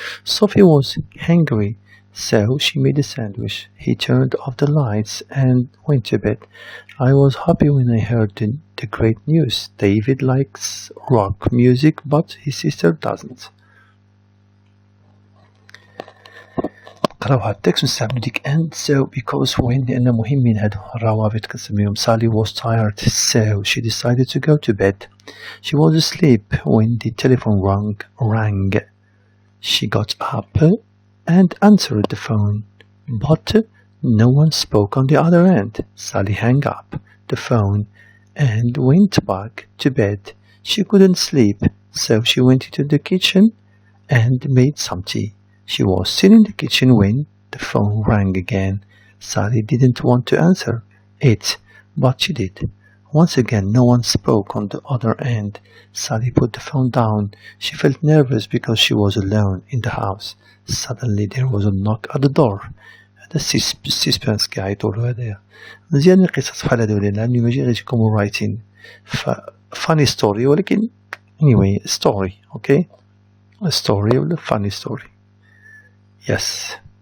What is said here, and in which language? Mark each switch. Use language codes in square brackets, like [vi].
[en] Sophie was hungry, so she made a sandwich. He turned off the lights and went to bed. I was happy when I heard the great news. David likes rock music, but his sister doesn't. [ar] نقراو هاد التكست ونستعملو ديك [en] and so because when [ar] لأن مهمين هادو الروابط كنسميهم. [en] Sally was tired, so she decided to go to bed. She was asleep when the telephone rang. She got up and answered the phone, but no one spoke on the other end. Sally hung up the phone and went back to bed. She couldn't sleep, so she went into the kitchen and made some tea. She was still in the kitchen when the phone rang again. Sally didn't want to answer it, but she did. Once again, no one spoke on the other end. Sally put the phone down. She felt nervous because she was alone in the house. Suddenly there was a knock at the door. [ar] هذا السسبنس كاع يطولوا هذايا. مزيان القصص بحال هذا لأنه ماشي غير يكونوا [en] writing funny story [ar] ولكن [en] anyway story, okay? A story [ar] ولا [en] funny story. Yes.